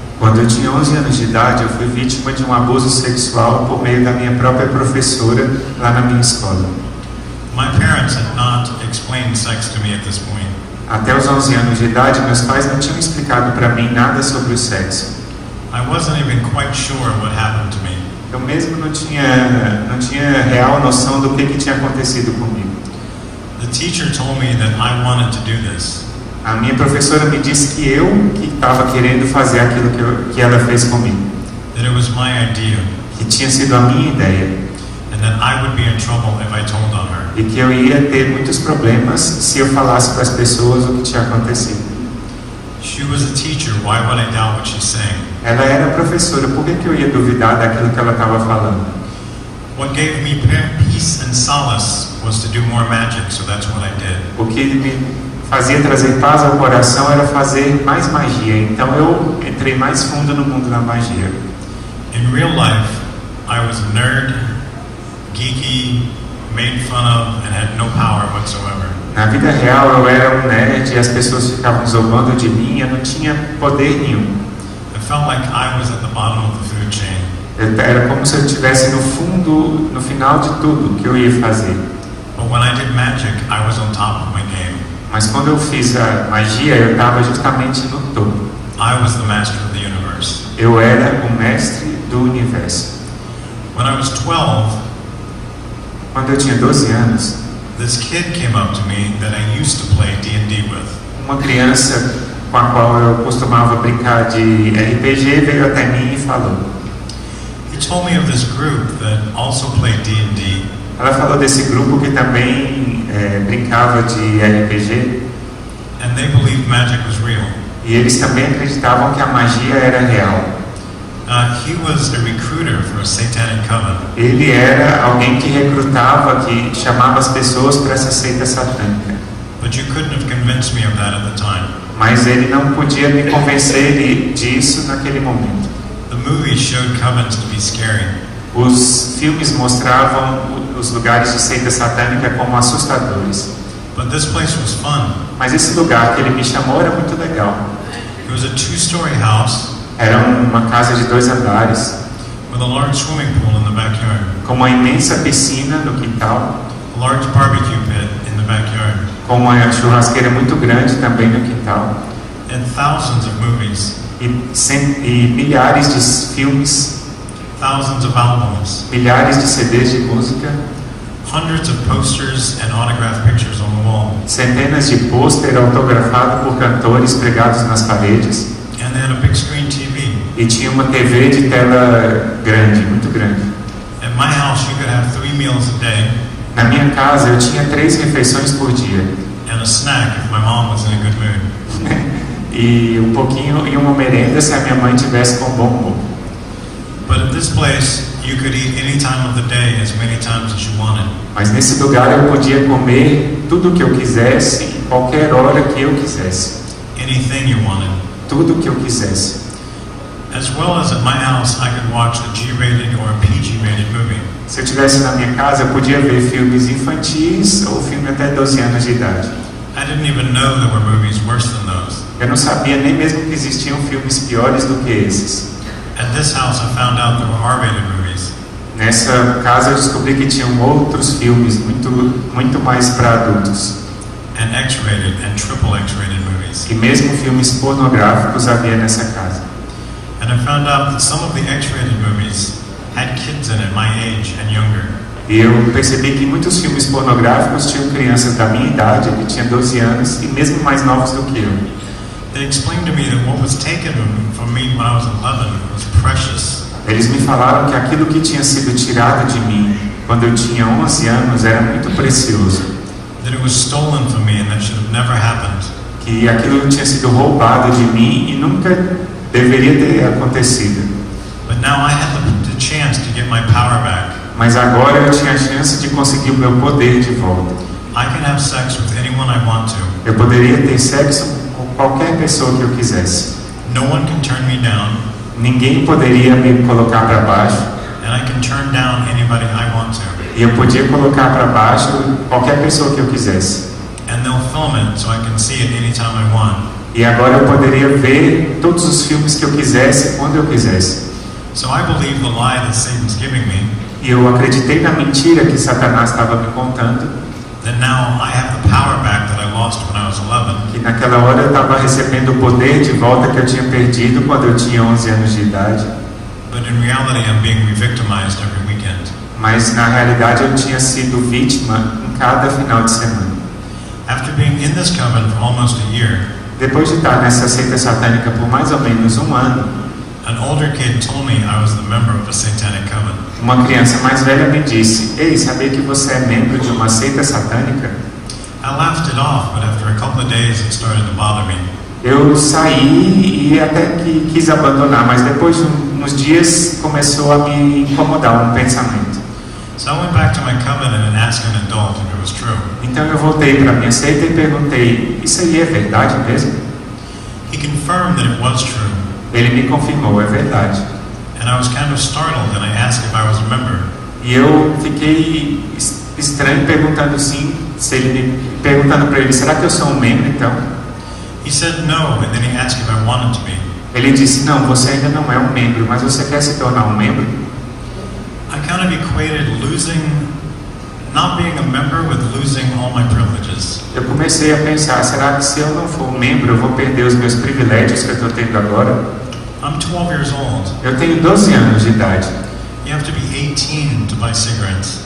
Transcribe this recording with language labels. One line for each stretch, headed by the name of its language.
Portuguese: Quando eu tinha 11 anos de idade, eu fui vítima de um abuso sexual por meio da minha própria professora lá na minha escola.
English: My parents had not explained sex to me at this point.
Portuguese: Até os 11 anos de idade, meus pais não tinham explicado para mim nada sobre o sexo.
English: I wasn't even quite sure what happened to me.
Portuguese: Eu mesmo não tinha real noção do que tinha acontecido comigo.
English: The teacher told me that I wanted to do this.
Portuguese: A minha professora me disse que eu que estava querendo fazer aquilo que ela fez comigo.
English: That it was my idea.
Portuguese: Que tinha sido a minha ideia.
English: And that I would be in trouble if I told on her.
Portuguese: E que eu ia ter muitos problemas se eu falasse para as pessoas o que tinha acontecido.
English: She was a teacher. Why would I doubt what she's saying?
Portuguese: Ela era professora. Por que eu ia duvidar daquilo que ela estava falando?
English: What gave me peace and solace was to do more magic, so that's what I did.
Portuguese: O que me fazia trazer paz ao coração era fazer mais magia. Então eu entrei mais fundo no mundo da magia.
English: In real life, I was a nerd, geeky, made fun of, and had no power whatsoever.
Portuguese: Na vida real eu era um nerd e as pessoas ficavam zombando de mim. Eu não tinha poder nenhum.
English: I felt like I was at the bottom of the food chain.
Portuguese: Era como se eu estivesse no fundo, no final de tudo que eu ia fazer.
English: But when I did magic, I was on top of my game.
Portuguese: Mas quando eu fiz a magia, eu estava justamente no topo.
English: I was the master of the universe.
Portuguese: Eu era o mestre do universo.
English: When I was 12,
Portuguese: quando eu tinha 12 anos,
English: this kid came up to me that I used to play D&D with.
Portuguese: Uma criança com a qual eu costumava brincar de RPG veio até mim e falou.
English: He told me of this group that also played D&D.
Portuguese: Ela falou desse grupo que também brincava de RPG.
English: And they believed magic was real.
Portuguese: E eles também acreditavam que a magia era real.
English: He was a recruiter for a satanic coven.
Portuguese: Ele era alguém que recrutava, que chamava as pessoas para essa seita satânica.
English: But you couldn't have convinced me of that at the time.
Portuguese: Mas ele não podia me convencer disso naquele momento.
English: The movies showed covens to be scary.
Portuguese: Os filmes mostravam os lugares de seita satânica como assustadores.
English: But this place was fun.
Portuguese: Mas esse lugar que ele me chamou era muito legal.
English: It was a two-story house.
Portuguese: Era uma casa de 2 andares.
English: With a large swimming pool in the backyard.
Portuguese: Com uma imensa piscina no quintal.
English: A large barbecue pit in the backyard.
Portuguese: Com uma churrasqueira muito grande também no quintal.
English: And thousands of movies.
Portuguese: E milhares de filmes.
English: Thousands of albums.
Portuguese: Milhares de CDs de música.
English: Hundreds of posters and autographed pictures on the wall.
Portuguese: Centenas de pôster autografado por cantores pregados nas paredes.
English: And they had a big screen TV.
Portuguese: E tinha uma TV de tela grande, muito grande.
English: At my house, you could have 3 meals a day.
Portuguese: Na minha casa eu tinha 3 refeições por dia.
English: And a snack if my mom was in a good mood.
Portuguese: E um pouquinho e uma merenda se a minha mãe tivesse com bom humor.
English: But at this place, you could eat any time of the day, as many times as you wanted.
Portuguese: Mas nesse lugar eu podia comer tudo o que eu quisesse, em qualquer hora que eu quisesse.
English: Anything you wanted.
Portuguese: Tudo o que eu quisesse.
English: As well as at my house, I could watch a G-rated or a PG-rated movie.
Portuguese: Se eu estivesse na minha casa, eu podia ver filmes infantis ou filme até 12 anos de idade.
English: I didn't even know there were movies worse than those.
Portuguese: Eu não sabia nem mesmo que existiam filmes piores do que esses.
English: At this house, I found out there were R-rated movies.
Portuguese: Nessa casa eu descobri que tinham outros filmes muito mais para adultos.
English: And X-rated and triple X-rated movies.
Portuguese: E mesmo filmes pornográficos havia nessa casa.
English: And I found out that some of the X-rated movies had kids in it my age and younger.
Portuguese: E eu percebi que muitos filmes pornográficos tinham crianças da minha idade, que tinham 12 anos, e mesmo mais novos do que eu.
English: They explained to me that what was taken from me when I was 11 was precious.
Portuguese: Eles me falaram que aquilo que tinha sido tirado de mim quando eu tinha 11 anos era muito precioso.
English: That it was stolen from me and that should have never happened.
Portuguese: Que aquilo tinha sido roubado de mim e nunca deveria ter acontecido.
English: But now I had the chance to get my power back.
Portuguese: Mas agora eu tinha a chance de conseguir o meu poder de volta.
English: I can have sex with anyone I want to.
Portuguese: Eu poderia ter sexo com qualquer pessoa que eu quisesse.
English: No one can turn me down.
Portuguese: Ninguém poderia me colocar para baixo.
English: And I can turn down anybody I want to.
Portuguese: E eu podia colocar para baixo qualquer pessoa que eu quisesse.
English: and they'll film it so I can see it anytime I want.
Portuguese: E agora eu poderia ver todos os filmes que eu quisesse, quando eu quisesse.
English: So I believe the lie that Satan's giving me,
Portuguese: E eu acreditei na mentira que Satanás estava me contando,
English: that now I have the power back that I lost when I was 11.
Portuguese: que naquela hora eu estava recebendo o poder de volta que eu tinha perdido quando eu tinha 11 anos de idade.
English: But in reality, I'm being re-victimized every weekend.
Portuguese: Mas na realidade eu tinha sido vítima em cada final de semana.
English: After being in this coven for almost a year,
Portuguese: Depois de estar nessa seita satânica por mais ou menos um ano,
English: an older kid told me I was the member of a satanic coven.
Portuguese: uma criança mais velha me disse: "Ei, sabia que você é membro de uma seita satânica?"
English: I laughed it off, but after a couple of days it started to bother me.
Portuguese: Eu saí e até que quis abandonar, mas depois de uns dias começou a me incomodar um pensamento.
English: So I went back to my coven and asked an adult if it was true.
Portuguese: Então eu voltei para minha seita e perguntei: "Isso aí é verdade mesmo?"
English: He confirmed that it was true,
Portuguese: Ele me confirmou: "É verdade."
English: and I was kind of startled and I asked if I was a member.
Portuguese: E eu fiquei estranho perguntando perguntando para ele: "Será que eu sou um membro então?"
English: He said no, and then he asked if I wanted to be.
Portuguese: Ele disse: "Não, você ainda não é um membro, mas você quer se tornar um membro?"
English: I kind of equated not being a member with losing all my privileges.
Portuguese: Eu comecei a pensar: será que se eu não for um membro eu vou perder os meus privilégios que eu estou tendo agora?
English: I'm 12 years old.
Portuguese: Eu tenho 12 anos de idade.
English: You have to be 18 to buy cigarettes,